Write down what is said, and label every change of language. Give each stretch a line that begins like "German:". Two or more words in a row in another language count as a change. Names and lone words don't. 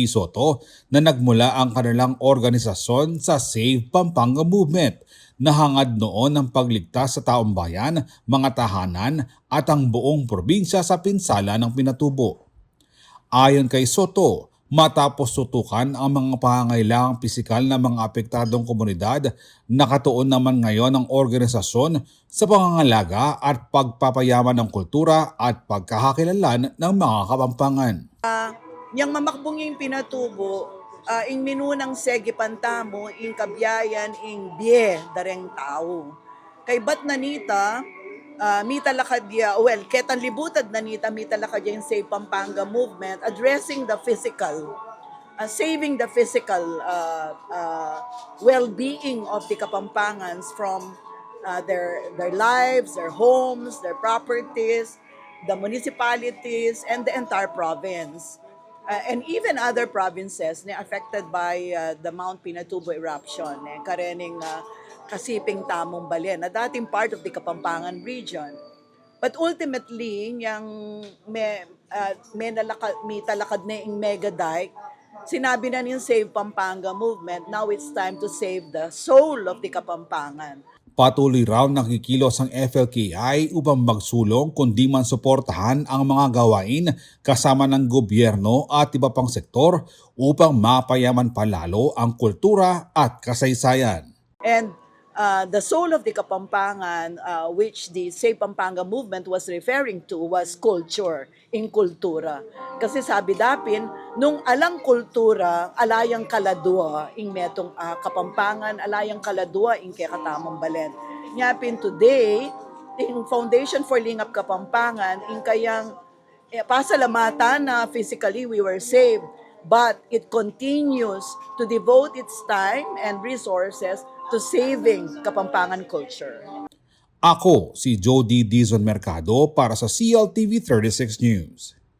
Filipino: Soto na nagmula ang kanilang organisasyon sa Save Pampanga Movement na hangad noon ng pagligtas sa taong bayan, mga tahanan at ang buong probinsya sa pinsala ng Pinatubo. Ayon kay Soto, matapos tutukan ang mga pangangailangang pisikal ng mga apektadong komunidad, nakatuon naman ngayon ang organisasyon sa pangangalaga at pagpapayaman ng kultura at pagkakakilanlan ng mga Kapampangan.
Pampanga: Yang mamakbong yung pinatubo, ing minunang segi pantamo, ing kabyayan, ing bie, dareng tao. Kay bat nanita, mita lakadya, well, ketan libutad nanita, mita lakadya yung
English: Save Pampanga movement, addressing the physical, saving the physical well-being of the Kapampangans from their lives, their homes, their properties, the municipalities, and the entire province. And even other provinces na affected by the Mount Pinatubo eruption,
Pampanga: karening kasiping tamong balen, na dating
English: part of the Kapampangan region. But ultimately,
Pampanga: yung may talakad na yung mega dike, sinabi na yung Save Pampanga movement,
English: now it's time to save the soul of the Kapampangan.
Filipino: Patuloy raw nakikilos ang FLKI upang magsulong kundi man suportahan ang mga gawain kasama ng gobyerno at iba pang sektor upang mapayaman palalo ang kultura at kasaysayan.
English: And the soul of the Kapampangan, which the Save Pampanga movement was referring to, was culture, in kultura.
Pampanga: Kasi sabi dapin, nung alang kultura, alayang kaladua, ing metong Kapampangan, alayang kaladua, ing kakatamang balen.
English: Nyapin today, ing Foundation for Lingap Kapampangan,
Pampanga: ing kayang pasalamatan na
English: physically we were saved, but it continues to devote its time and resources to saving Kapampangan culture.
Filipino: Ako si Jody Dizon Mercado para sa CLTV 36 News.